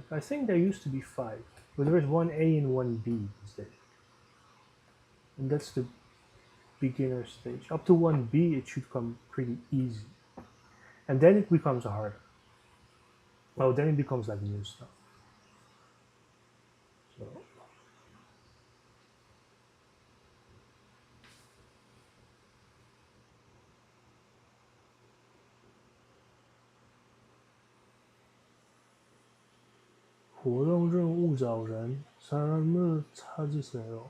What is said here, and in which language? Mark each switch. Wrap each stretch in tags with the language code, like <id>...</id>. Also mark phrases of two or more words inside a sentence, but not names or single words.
<en>I think there used to be 5, but there is 1A and 1B instead. And that's the beginner stage. Up to 1B, it should come pretty easy. And then it becomes harder. Oh, then it becomes like new stuff. So.</en> <zh>活动任务找人，</zh> <ko>사람을 찾으세요.</ko>